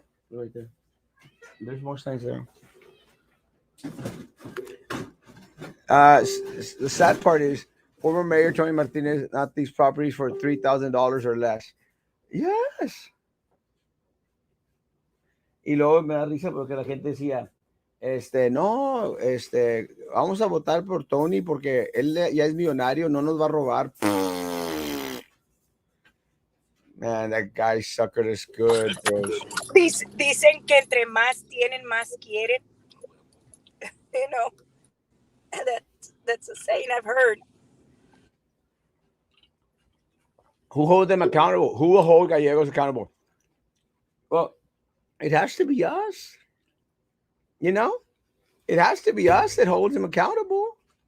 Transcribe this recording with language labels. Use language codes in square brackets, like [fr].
[en] Right there. There's more signs there. The sad part is former Mayor Tony Martinez not these properties for $3,000 or less. Yes. [es] Y luego me da risa porque la gente decía, no, vamos a votar por Tony porque él ya es millonario, no nos va a robar. [en] Man, that guy suckered us good, bros. [es] Dicen que entre más tienen, más quieren. [en] You know, that's a saying I've heard. Who holds them accountable? Who will hold Gallegos accountable? Well, it has to be us. You know, it has to be us that holds him accountable.